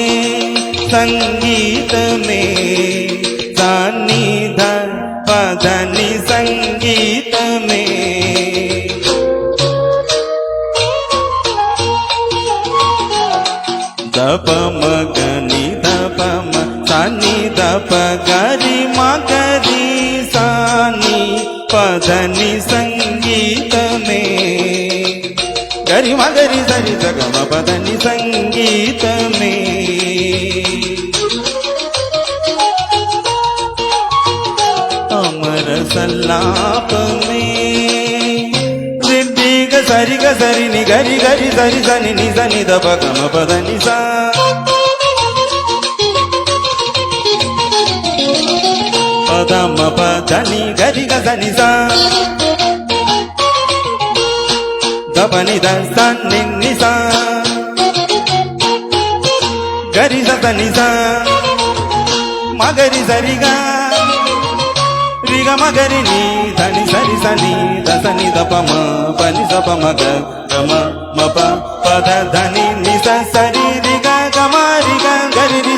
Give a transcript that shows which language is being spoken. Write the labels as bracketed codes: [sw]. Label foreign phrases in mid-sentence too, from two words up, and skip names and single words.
[ml] സംഗീതമേ സാന്നിധ പദനി സംഗീതമേ ദപമഗനി ദപമ സനി ദപഗരി മഗരി സാനി പദനി സംഗീതമേ ഗരി മഗരി സരി സഗമ പദനി സംഗീതമേ അമര സല്ലാപമേ സിദ്ധിക സരിഗ സരി നി ഗരി ഗരി സരി സനി നി സനി ദപ ഗമ പദനി സ పదమ పదని గరి గదని సా దపని దని ని సా గరి సని సా మగరి సరిగా రిగ మగరి ని ధని సరి సని దసని దపమ పని సప మగ గమ మప పద ధని ని సరి రిగ గమ రిగ గరి రి